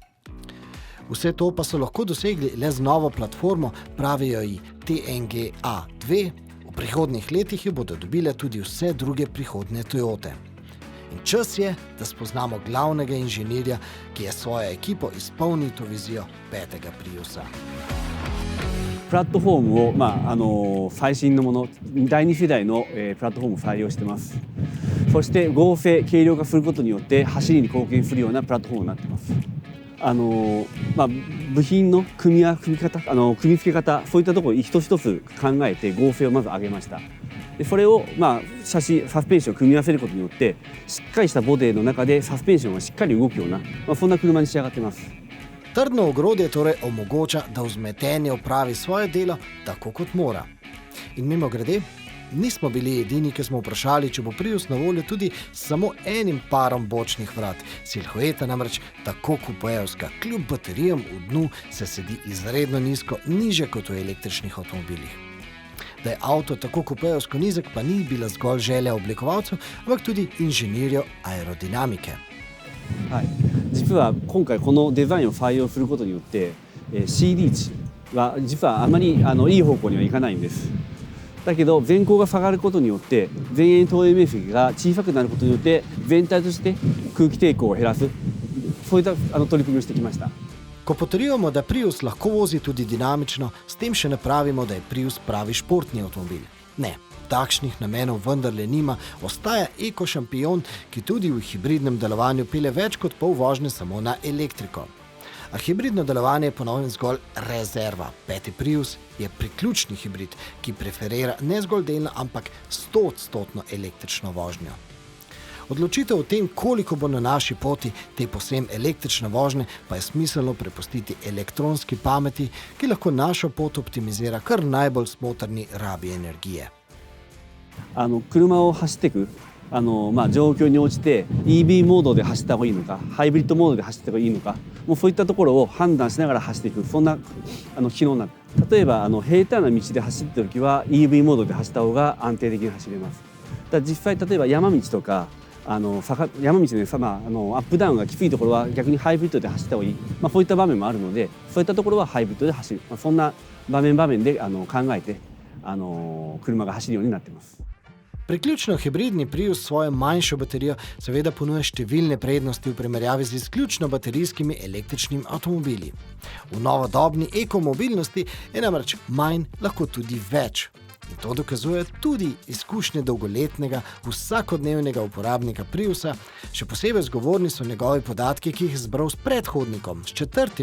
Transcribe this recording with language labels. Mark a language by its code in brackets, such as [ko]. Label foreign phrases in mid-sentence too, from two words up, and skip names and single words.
[sl] Vse to pa so lahko dosegli le z novo platformo, pravijo ji TNGA2. V prihodnjih letih jo bodo dobile tudi vse druge prihodnje Toyote. In čas je, da spoznamo glavnega inženirja, ki je svojo ekipo izpolnil to vizijo petega Priusa. [ja] プラットフォームを、最新のもの、第2世代の、プラットフォームを採用しています。そして合成、軽量化することによって走りに貢献するようなプラットフォームになっています。部品の組み付け方、そういったところを一つ一つ考えて合成をまず上げました。でそれを、サスペンションを組み合わせることによってしっかりしたボディの中でサスペンションがしっかり動くような、そんな車に仕上がっています。 [sl] Trdno ogrodje torej omogoča, da vzmetenje opravi svoje delo tako kot mora. In mimogrede, nismo bili edini, ki smo vprašali, če bo Prius na voljo tudi s samo enim parom bočnih vrat. Silhueta namreč tako kupejevska, kljub baterijam v dnu se sedi izredno nizko, nižje kot v električnih avtomobilih. Da je avto tako kupejevsko nizek, pa ni bila zgolj želja oblikovalcev, ampak tudi inženirjev aerodinamike. [ja] 実は今回このデザインを採用することによって CD 値は実はあまりいい方向にはいかないんです。だけど全高が下がることによって前縁投影面積が小さくなることによって全体として空気抵抗を減らす、そういった取り組みをしてきました。 [sl] Ko potrjujemo, da Prius lahko vozi tudi dinamično, s tem še ne pravimo, da je Prius pravi športni avtomobil. Ne, takšnih namenov vendarle nima, ostaja eko-šampion, ki tudi v hibridnem delovanju pelje več kot pol vožnje samo na elektriko. A hibridno delovanje je ponovno zgolj rezerva. Peti Prius je priključni hibrid, ki preferira ne zgolj delno, ampak 100% električno vožnjo. Odločitev o tem, koliko bo na naši poti te povsem električne vožnje, pa je smiselno prepustiti elektronski pameti, ki lahko našo pot optimizira kar najbolj smotrni rabi energije. [ja] 車を走っていく状況に応じて EV モードで走った方がいいのか、ハイブリッドモードで走った方がいいのか、もうそういったところを判断しながら走っていく、そんな機能になる。例えば平坦な道で走っている時は EV モードで走った方が安定的に走れます。だから実際例えば山道とか山道でアップダウンがきついところは逆にハイブリッドで走った方がいい、そういった場面もあるので、そういったところはハイブリッドで走る、そんな場面で考えて車が走るようになっています。 [sl] Priključno hibridni Prius s svojo manjšo baterijo seveda ponuja številne prednosti v primerjavi z izključno baterijskimi električnimi avtomobili. V novodobni ekomobilnosti je namreč manj lahko tudi več. In to dokazuje tudi izkušnje dolgoletnega, vsakodnevnega uporabnika Priusa, še posebej zgovorni so njegovi podatki, ki jih je zbral s predhodnikom, s 4.